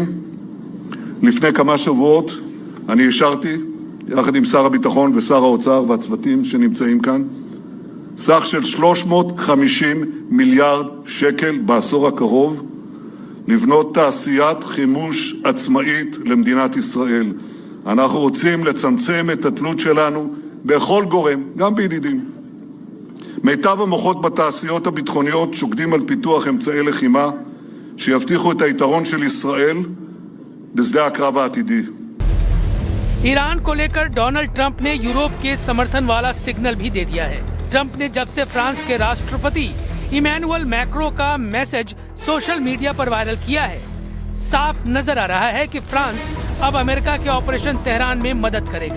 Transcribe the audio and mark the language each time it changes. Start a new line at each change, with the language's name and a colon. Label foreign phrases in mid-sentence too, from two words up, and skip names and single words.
Hebrew: לפני כמה שבועות אני אישרתי, יחד עם שר הביטחון ושר האוצר והצוותים שנמצאים כאן, סך של 350 מיליארד שקל בעשור הקרוב, לבנות תעשיית חימוש עצמאית למדינת ישראל. אנחנו רוצים לצמצם את התלות שלנו בכל גורם, גם בידידים. מיטב המוחות בתעשיות הביטחוניות שוקדים על פיתוח אמצעי לחימה שיבטיחו את היתרון של ישראל בשדה הקרב העתידי.
Hindi: ईरान को लेकर डोनाल्ड ट्रंप ने यूरोप के समर्थन वाला सिग्नल भी दे दिया है। ट्रंप ने जब से फ्रांस के राष्ट्रपति इमैनुअल मैक्रो का मैसेज
English: social media
Hindi: पर वायरल किया है, साफ नजर आ रहा है कि फ्रांस अब अमेरिका के ऑपरेशन तेहरान में मदद करेगा।